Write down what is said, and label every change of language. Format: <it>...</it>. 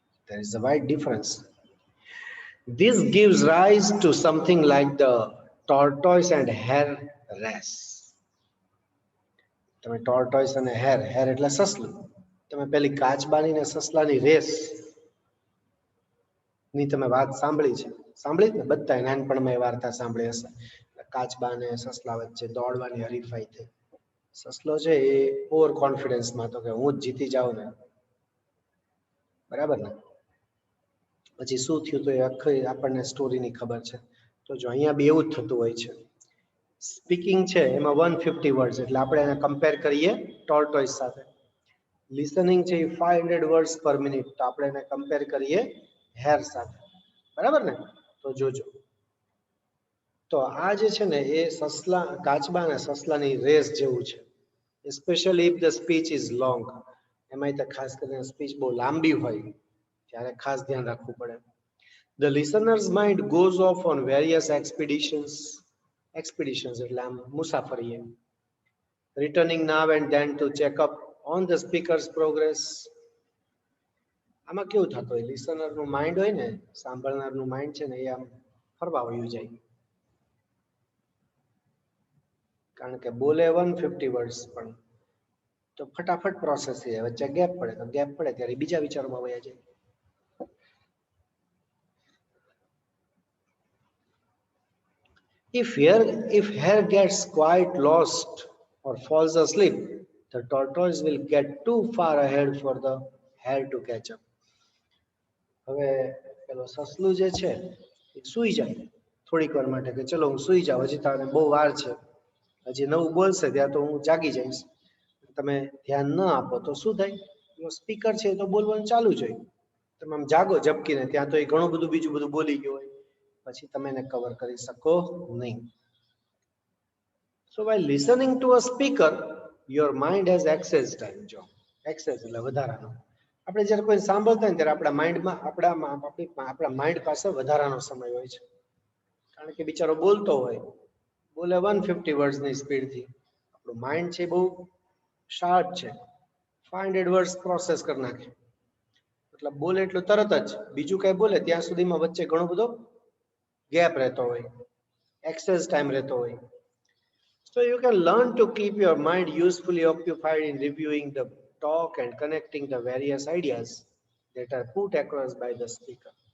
<en>There is a wide difference. This gives rise to something like the tortoise and hare race.</en> <gu>તમે tortoise અને hair, hair એટલે સસલું, તમે પેલી કાચબાની ને સસલાની race ની તમે વાત સાંભળી છે? સાંભળી જ ને બધા, નાનપણમાં એ વાર્તા સાંભળી હશે. કાચબા અને સસલા વચ્ચે દોડવાની હરીફાઈ થઈ. સસલો છે એ ઓવર કોન્ફિડન્સમાં હતો કે હું જ જીતી જાઉં ને, બરાબર ને. પછી શું થયું તો એ આખી આપણને સ્ટોરીની ખબર છે. તો જો અહીંયા બી એવું જ થતું હોય છે. સ્પીકિંગ છે એમાં 150 વર્ડ્સ એટલે આપણે એને કમ્પેર કરીએ ટોર્ટોઇસ સાથે. લિસનિંગ છે એ 500 વર્ડ્સ પર મિનિટ, તો આપણે એને કમ્પેર કરીએ હેર સાથે, બરાબર ને. તો જોજો, તો આ જે છે ને એ સસલા, કાચબા અને સસલાની રેસ જેવું છે.</gu> <en>Especially if the speech is long.</en> <gu>એમાંય તો ખાસ કરીને સ્પીચ બહુ લાંબી હોય ત્યારે ખાસ ધ્યાન રાખવું પડે.</gu> <en>The listener's mind goes off on various expeditions</en> <gu>એટલે આમ મુસાફરીએ.</gu> <en>Returning now and then to check up on the speaker's progress.</en> <gu>આમાં કેવું થતું હોય, લિસનરનું માઇન્ડ હોય ને, સાંભળનારનું માઇન્ડ છે ને એ આમ ફરવા વયું જાય. કારણ કે બોલે 150 વર્ડ્સ પણ તો ફટાફટ પ્રોસેસ થઈ જાય. વચ્ચે ગેપ પડે તો ગેપ પડે ત્યારે બીજા વિચારોમાં વયા જાય.</gu> <en>If hare gets quite lost or falls asleep, the tortoise will get too far ahead for the hare to catch up.</en> <gu>હવે પેલો સસલું જે છે એ સૂઈ જાય થોડીક વાર માટે કે ચલો હું સૂઈ જાઉં, હજી તારે બહુ વાર છે, હજી નવું બોલશે ત્યાં તો હું જાગી જઈશ. તમે ધ્યાન ન આપો તો શું થાય? સ્પીકર છે તો બોલવાનું ચાલુ જ હોય, તમે આમ જાગો ઝબકીને, ત્યાં તો એ ઘણું બધું બીજું બધું બોલી ગયું હોય, પછી તમે એને કવર કરી શકો નહીં.</gu> <en>So while listening to a speaker, your mind has access time.</en> <gu>જો access એટલે વધારાનો. આપણે જ્યારે કોઈ સાંભળતા હોય ત્યારે આપણા માઇન્ડમાં આપણા માઇન્ડ પાસે વધારાનો સમય હોય છે, કારણ કે બિચારો બોલતો હોય, બોલે 150 વર્ડ્સની સ્પીડથી. આપણું માઇન્ડ છે બહુ શાર્પ છે, 500 વર્ડ્સ પ્રોસેસ કરી નાખે. મતલબ બોલે એટલું તરત જ, બીજું કઈ બોલે ત્યાં સુધીમાં વચ્ચે ઘણો બધો ગેપ રહેતો હોય, એક્સેસ ટાઈમ રહેતો હોય.</gu> <en>So you can learn to keep your mind usefully occupied in reviewing the talk and connecting the various ideas that are put across by the speaker.</en>